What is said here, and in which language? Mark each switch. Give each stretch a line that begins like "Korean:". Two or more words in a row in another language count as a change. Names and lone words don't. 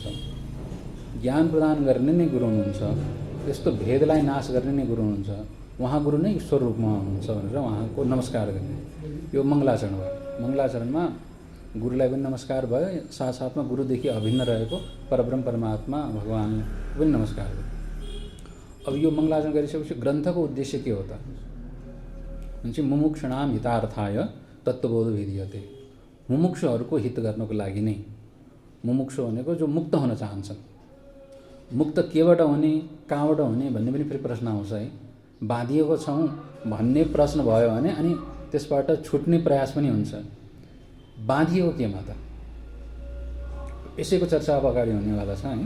Nepali: ज्ञान प्रदान गर्ने नै गुरु हुनुहुन्छ, यस्तो भेदलाई नाश गर्ने नै गुरु हुनुहुन्छ, उहाँ गुरु नै ईश्वर रूपमा हुनुहुन्छ भनेर उहाँको नमस्कार गर्ने यो मङ्गलाचरण भयो। मङ्गलाचरणमा गुरुलाई पनि नमस्कार भयो, साथसाथमा गुरुदेखि अभिन्न रहेको परब्रह्म परमात्मा भगवान् पनि नमस्कार भयो। अब यो मङ्गलाचरण गरिसकेपछि ग्रन्थको उद्देश्य के हो त भन्छ
Sanskrit: मुमुक्षुणाम हितार्थाय तत्त्वबोध विधीयते।
Nepali: मुमुक्षुहरूको हित गर्नको लागि नै, मुमुक्षु भनेको जो मुक्त हुन चाहन्छन्। मुक्त केबाट हुने, कहाँबाट हुने भन्ने पनि फेरि प्रश्न आउँछ है। बाँधिएको छौँ भन्ने प्रश्न भयो भने अनि त्यसबाट छुट्ने प्रयास पनि हुन्छ। बाँधिएको केमा त, यसैको चर्चा अब अगाडि हुनेवाला छ है।